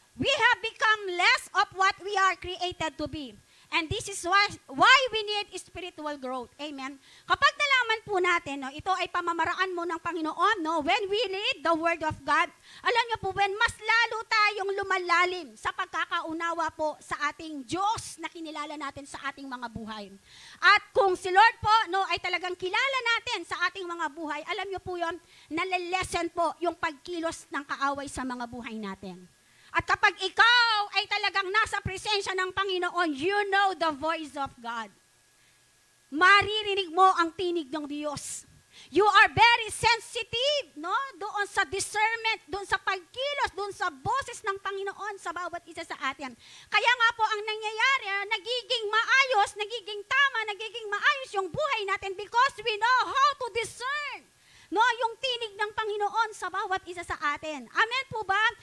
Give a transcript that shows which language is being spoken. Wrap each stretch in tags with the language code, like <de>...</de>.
<en>We have become less of what we are created to be. And this is why we need spiritual growth. Amen.</en> <tl>Kapag nalaman po natin, no, ito ay pamamaraan mo ng Panginoon, no,</tl> <en>when we read the Word of God,</en> <tl>alam niyo po, when mas lalo tayong lumalalim sa pagkakaunawa po sa ating Diyos na kinilala natin sa ating mga buhay. At kung si Lord po, no, ay talagang kilala natin sa ating mga buhay, alam niyo po yun, nalilesen po yung pagkilos ng kaaway sa mga buhay natin. At kapag ikaw ay talagang nasa presensya ng Panginoon,</tl> <en>you know the voice of God.</en> <tl>Maririnig mo ang tinig ng Diyos.</tl> <en>You are very sensitive, no?</en> <tl>Doon sa discernment, doon sa pagkilos, doon sa boses ng Panginoon sa bawat isa sa atin. Kaya nga po ang nangyayari, nagiging maayos, nagiging tama, nagiging maayos yung buhay natin</tl> <en>because we know how to discern.</en> <tl>No, yung tinig ng Panginoon sa bawat isa sa atin. Amen po ba?</tl>